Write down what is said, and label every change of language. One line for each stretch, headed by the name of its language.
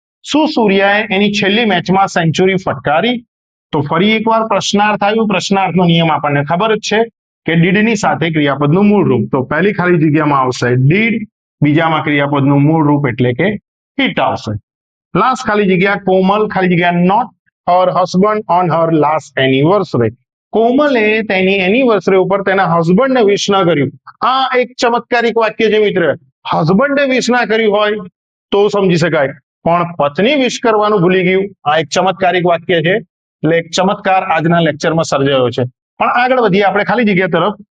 Gujarati: શું સૂર્યાએ એની છેલ્લી મેચમાં સેન્ચુરી ફટકારી? તો ફરી એકવાર પ્રશ્નાર્થ આવ્યું. પ્રશ્નાર્થનો નિયમ આપણને ખબર જ છે કે ડીડની સાથે ક્રિયાપદનું મૂળ રૂપ. તો પહેલી ખાલી જગ્યામાં આવશે ડીડ, બીજામાં ક્રિયાપદનું મૂળ રૂપ એટલે કે હિટ આવશે. લાસ્ટ ખાલી જગ્યા કોમલ ખાલી જગ્યા not
English: her husband on her last anniversary.
Gujarati: કોમલે તેની એનિવર્સરી ઉપર તેના હસબન્ડને વિશ ના કર્યું. આ એક ચમત્કારિક વાક્ય છે મિત્ર. હસબન્ડે વિશ ના કર્યું હોય તો સમજી શકાય, પણ પત્ની વિશ કરવાનું ભૂલી ગયું, આ એક ચમત્કારિક વાક્ય છે. એટલે એક ચમત્કાર આજના લેક્ચરમાં સર્જાયો છે. પણ આગળ વધીએ આપણે ખાલી જગ્યા તરફ.